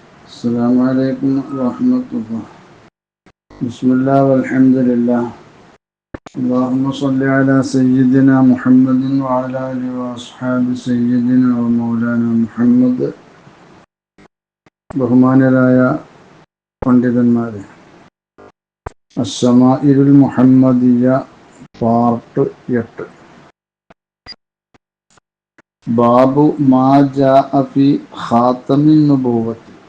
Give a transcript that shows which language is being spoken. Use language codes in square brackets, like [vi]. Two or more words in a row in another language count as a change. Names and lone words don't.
[ar] السلام عليكم ورحمة الله. بسم الله والحمد لله. اللهم صل على سيدنا محمد وعلى آله وأصحاب سيدنا ومولانا محمد. [ml] ബഹുമാനരായ പണ്ഡിതന്മാരെ, അശ്ശമാഇലുൽ മുഹമ്മദിയ പാർട്ട് 8. [ar] باب ما جاء في خاتم النبوة.